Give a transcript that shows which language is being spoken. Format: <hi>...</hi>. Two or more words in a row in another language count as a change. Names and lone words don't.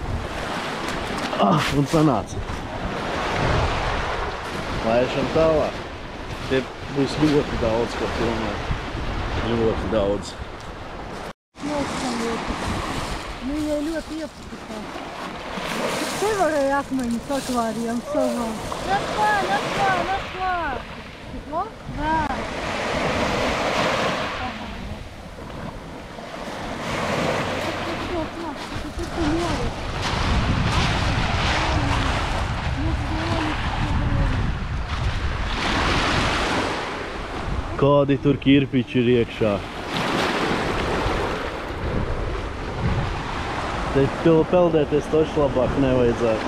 <lv>Un sanāca. Laišam tālāk. Te būs ļoti daudz, ko filmēt. Ļoti daudz. Nu, ja ļoti iepatikā. Te varēja akmeņus akvārijam savā.</lv> <ru>Наклад! Тепло? Да. Это море.</ru> <lv>Kādi tur kirpiči ir iekšā. Te peldēties toši labāk nevajadzētu.</lv>